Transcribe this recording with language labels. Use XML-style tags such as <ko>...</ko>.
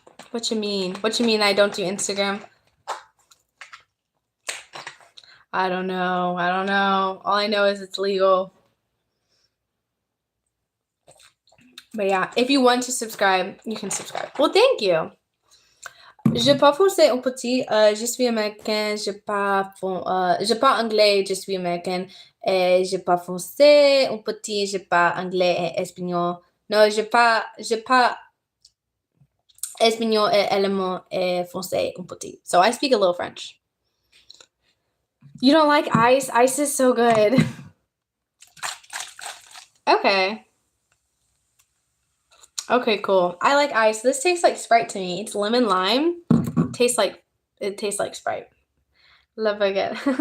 <en>What you mean? What you mean I don't do Instagram? I don't know. All I know is it's legal. But yeah, if you want to subscribe, you can subscribe. Well, thank you.</en> <fr>Je parle français un petit, je suis américain, je parle anglais, je suis américain, et je parle français un petit, je parle anglais et espagnol. Non, je parle espagnol et allemand et français un petit.</fr> <en>So I speak a little French. You don't like ice? Ice is so good. Okay. Okay, cool. I like ice. This tastes like Sprite to me. It's lemon lime. tastes like Sprite. Love again.</en>